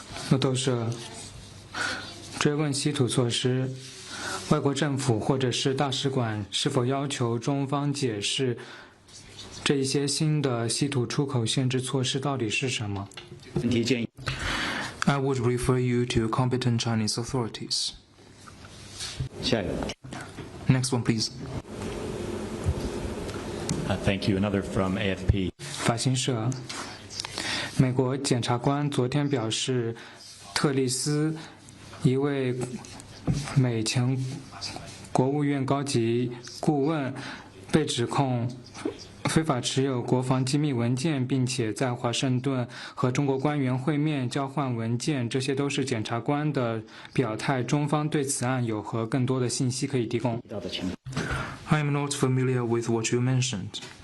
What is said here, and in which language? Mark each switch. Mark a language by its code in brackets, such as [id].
[zh] 路透社追问稀土措施，外国政府或者是大使馆是否要求中方解释这一些新的稀土出口限制措施到底是什么？ [en] I would refer you to competent Chinese authorities. [zh] 下一个。 [en] Next one, please. Thank you. Another from AFP. [zh] 法新社，美国检察官昨天表示，特利斯一位美前国务院高级顾问被指控非法持有国防机密文件，并且在华盛顿和中国官员会面交换文件，这些都是检察官的表态。中方对此案有何更多的信息可以提供？ [en] I am not familiar with what you mentioned.